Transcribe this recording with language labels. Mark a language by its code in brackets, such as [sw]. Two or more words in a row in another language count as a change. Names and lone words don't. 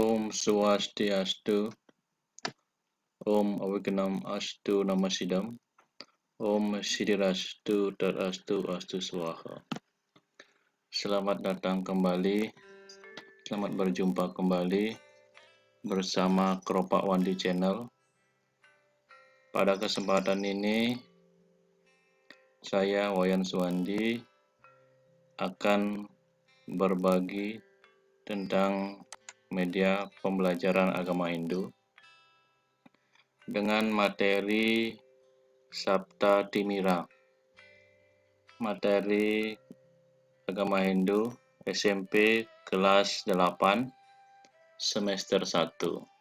[sa] Swastiastu, Om Awakenam Astu Namasidam, Om Sidirastu Tadastu Astu Swaha. [id] Selamat datang kembali, selamat berjumpa kembali bersama Keropak Wandi Channel. Pada kesempatan ini, saya Wayan Suwandi akan berbagi tentang media pembelajaran agama Hindu dengan materi Sabta Timira, materi agama Hindu SMP kelas 8 semester 1.